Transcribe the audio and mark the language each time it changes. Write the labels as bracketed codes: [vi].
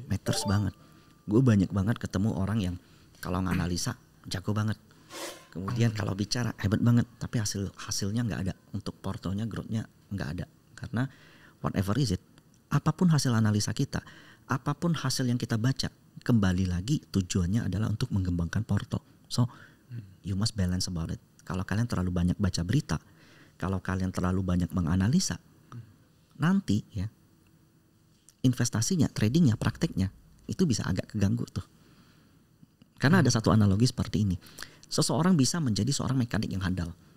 [id] Matters banget. Gue banyak banget ketemu orang yang kalau nganalisa jago banget. Kemudian kalau bicara hebat banget, tapi hasilnya nggak ada. Untuk portonya, growth-nya nggak ada. Karena [en] whatever is it, [id] apapun hasil analisa kita, apapun hasil yang kita baca, kembali lagi tujuannya adalah untuk mengembangkan porto. [en] So, you must balance about it. [id] Kalau kalian terlalu banyak baca berita, kalau kalian terlalu banyak menganalisa, nanti ya investasinya, tradingnya, prakteknya itu bisa agak keganggu tuh. Karena ada satu analogi seperti ini. Seseorang bisa menjadi seorang mekanik yang handal.